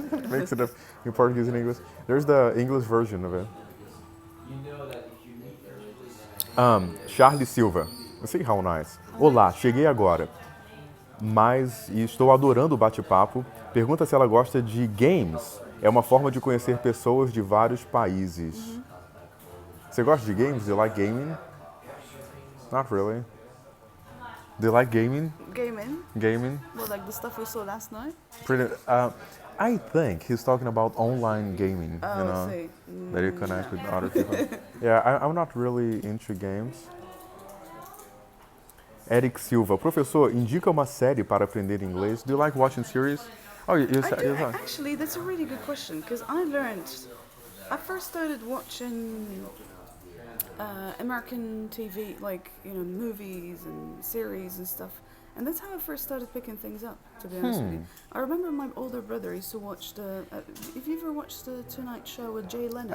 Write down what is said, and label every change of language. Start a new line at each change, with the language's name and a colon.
English: Makes it up in Portuguese and English. There's the English version of it.
Portuguese: Charlie Silva.
English: See how nice.
Portuguese: Olá, cheguei agora. Mas estou adorando o bate-papo. Pergunta se ela gosta de games. É uma forma de conhecer pessoas de vários países. Você gosta de games?
English: Do you like gaming? Not really. Do you like gaming? Gaming? Well, like the stuff we saw last night? I think he's talking about online gaming, Oh, you know, I see. that you connect with other people. Yeah, I'm not really into games.
Portuguese: Eric Silva, professor, indica uma série para aprender inglês.
English: Do you like watching series? Oh, you said. Actually, that's a really good question because I first started watching American TV, like, you know, movies and series and stuff. And that's how I first started picking things up, to be honest with you. I remember my older brother used to watch have you ever watched the Tonight Show with Jay Leno?